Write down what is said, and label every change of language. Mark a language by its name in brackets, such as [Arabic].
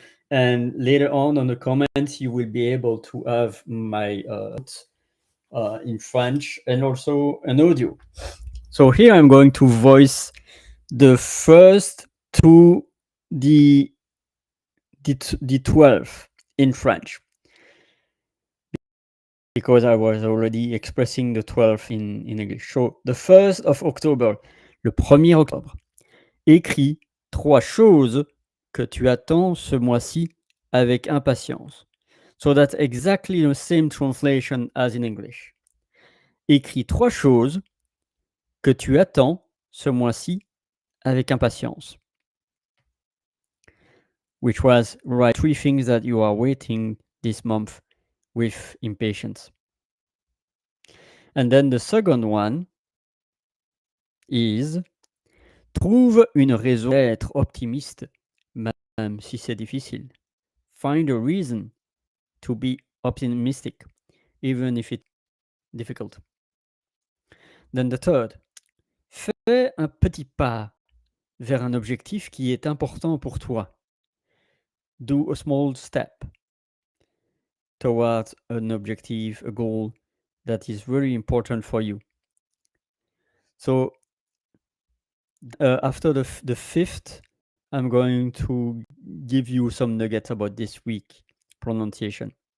[English] And later on the comments, you will be able to have my in French and also an audio. So here I'm going to voice the first to the 12 in French, because I was already expressing the 12 in English. So the 1st of October, [French] le 1er octobre, écris 3 choses que tu attends ce mois-ci avec impatience. [English] So that's exactly the same translation as in English. [French] Écris 3 choses que tu attends ce mois-ci avec impatience. [English] Which was write 3 things that you are waiting this month with impatience. And then the second one is [French] trouve une raison d'être optimiste, même si c'est difficile. [English] Find a reason to be optimistic, even if it's difficult. Then the third, [French] fais un petit pas vers un objectif qui est important pour toi. [English] Do a small step towards an objective, a goal that is very important for you. So after the 5th, I'm going to give you some nuggets about this week pronunciation.